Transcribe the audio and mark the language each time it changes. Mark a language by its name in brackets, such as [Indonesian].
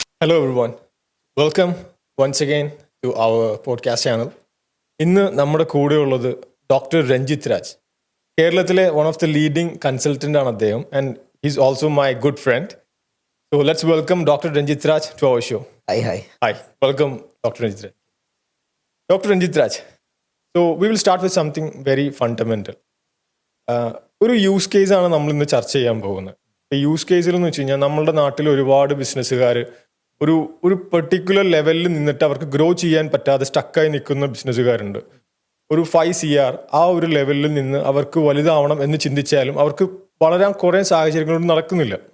[English] Hello everyone, welcome once again to our podcast channel. [Malayalam] ഇന്ന് നമ്മുടെ കൂടെയുള്ളത് ഡോക്ടർ രഞ്ജിത്ത് രാജ്. കേരളത്തിലെ [English] one of the leading consultant [Malayalam] ആണ് അദ്ദേഹം, [English] And is also my good friend. So let's welcome doctor Ranjith Raj to our show. Hi, welcome Dr. Ranjit Raj. Dr. Ranjit Raj, so we will start with something very fundamental. [Malayalam] ഒരു use കേസാണ് നമ്മൾ ഇന്ന് ചർച്ച ചെയ്യാൻ പോകുന്നത്. ഈ യൂസ് കേസിൽ എന്ന് വെച്ച് കഴിഞ്ഞാൽ നമ്മളുടെ നാട്ടിൽ ഒരുപാട് ബിസിനസ്സുകാർ ഒരു പെർട്ടിക്കുലർ ലെവലിൽ നിന്നിട്ട് അവർക്ക് ഗ്രോ ചെയ്യാൻ പറ്റാതെ സ്റ്റക്കായി നിൽക്കുന്ന ബിസിനസ്സുകാരുണ്ട്. ഒരു 5 CR ആ ഒരു ലെവലിൽ നിന്ന് അവർക്ക് വലുതാവണം എന്ന് ചിന്തിച്ചാലും അവർക്ക് വളരാൻ കുറേ സാഹചര്യങ്ങളോട് നടക്കുന്നില്ല.